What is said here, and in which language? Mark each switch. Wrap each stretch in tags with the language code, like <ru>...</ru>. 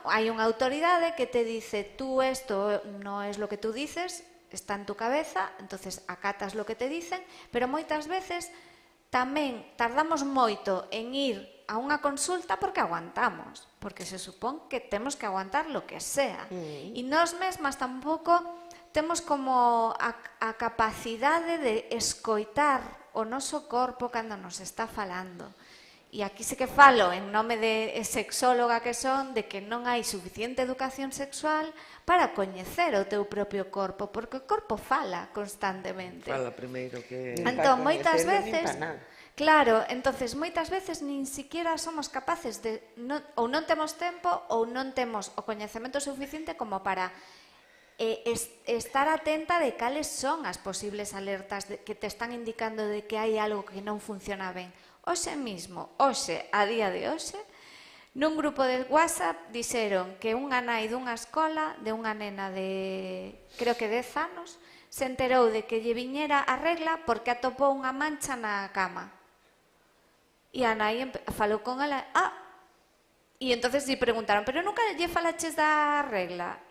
<gl>Hai unha autoridade que te dice,</gl> <es>tú esto non es lo que tú dices, está en tu cabeza, entonces acatas lo que te dicen,</es> <gl>pero moitas veces tamén tardamos moito en ir a unha consulta porque aguantamos, porque se supón que temos que aguantar lo que sea. E nós mesmas tampouco temos como a capacidade de escoitar o noso corpo cando nos está falando. E aquí sí que falo en nome de sexóloga que son, de que non hai suficiente educación sexual para coñecer o teu propio corpo, porque o corpo fala constantemente. Fala primeiro que... Entón, moitas veces... Claro, entonces moitas veces nin siquiera somos capaces de... ou non temos tempo ou non temos o coñecemento suficiente como para estar atenta de cales son as posibles alertas que te están indicando de que hai algo que non funciona ben. Hoxe mesmo, a día de hoxe, Nun grupo de WhatsApp dixeron que unha nai dunha escola de unha nena de, creo que 10 anos, se enterou de que lle viñera a regla porque atopou unha mancha na cama. E a nai falou con ela, e entonces lle preguntaron, pero nunca lle falaches da regla?</gl>